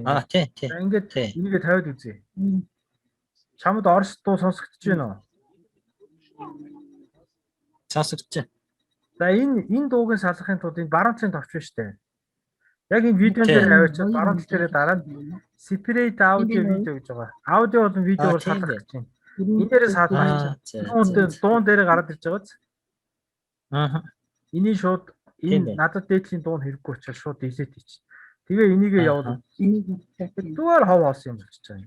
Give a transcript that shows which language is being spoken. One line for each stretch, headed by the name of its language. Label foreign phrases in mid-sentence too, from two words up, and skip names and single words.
Mongolian: Тийм. За ингээд энийгээ тавиад үзье. Чамд орс дуу сонсогдож байна уу? Сонсогдож байна. За энэ дуугийн салгахын тулд энэ баруун товч байна штэ. Яг энэ видеон дээр аваачаад баруун талаараа дараад
English: separate audio video
Mongolian: гэж байгаа. Аудио болон видеог салгах гэж байна. Энэ дээрээ салгах чинь. Дуун дээр гараад ирж байгааз. Эний шууд энэ надад дээдлийн дуун хэрэггүй учраас шууд delete хийчих. Тэгээ энийгээ явуул. Зүгээр хов хоосон юм болчихж байгаа юм.